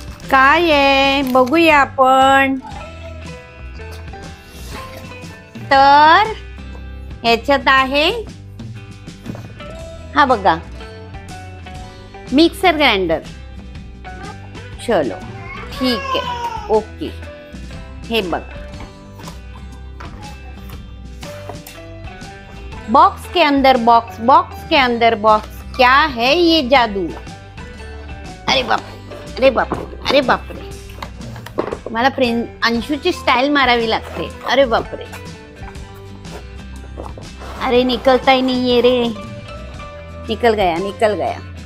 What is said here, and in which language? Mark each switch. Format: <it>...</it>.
<mr>काय आहे बघूया आपण. तर ह्याच्यात आहे, हा बघा, मिक्सर ग्राइंडर.</mr> <hi>चलो ठीक है, ओके.</hi> <mr>हे बघा,</mr> <hi>बॉक्स के अंदर बॉक्स, बॉक्स के अंदर बॉक्स. क्या है ये जादू.</hi> <mr>अरे बाप, अरे बाप, अरे बापरे, मला अंशूची स्टाईल मारावी लागते.</mr> <hi>अरे बापरे, अरे निकलता ही नहीं है रे. निकल गया, निकल गया.</hi>